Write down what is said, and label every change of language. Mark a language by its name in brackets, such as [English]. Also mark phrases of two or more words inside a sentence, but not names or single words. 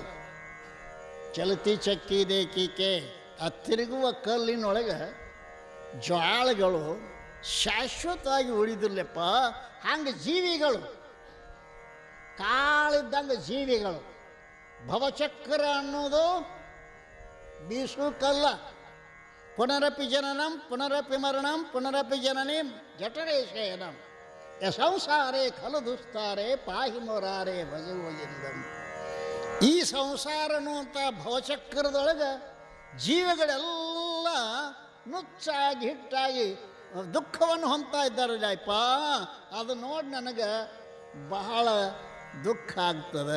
[Hindi] चलती चक्की देखिके, [Kannada] ಆ ತಿರುಗುವ ಕಲ್ಲಿನೊಳಗೆ ಜ್ವಾಳಗಳು ಶಾಶ್ವತವಾಗಿ ಉಳಿದಿಲ್ಲಪ್ಪ. ಹಂಗೆ ಜೀವಿಗಳು, ಕಾಳಿದ್ದಂಗೆ ಜೀವಿಗಳು. ಭವಚಕ್ರ ಅನ್ನೋದು ಬೀಸು ಕಲ್ಲ. [Sanskrit] ಪುನರಪಿ ಜನನಂ ಪುನರಪಿ ಮರಣಂ ಪುನರಪಿ ಜನನೀಂ ಜಠರೇ ಶಯನಂ ಯ ಸಂಸಾರೇ ಖಲು ದುಸ್ತಾರೆ ಪಾಹಿ ಮೊರಾರೆ ಭಜುವಲಿಂದಂ. [Kannada] ಈ ಸಂಸಾರ ಅನ್ನುವಂಥ ಭವಚಕ್ರದೊಳಗೆ ಜೀವಿಗಳೆಲ್ಲ ನುಚ್ಚಾಗಿ ಹಿಟ್ಟಾಗಿ ದುಃಖವನ್ನು ಹೊಂದ್ತಾ ಇದ್ದಾರಲ್ಲ ಅಪ್ಪ. ಅದು ನೋಡಿ ನನಗೆ ಬಹಳ ದುಃಖ ಆಗ್ತದೆ.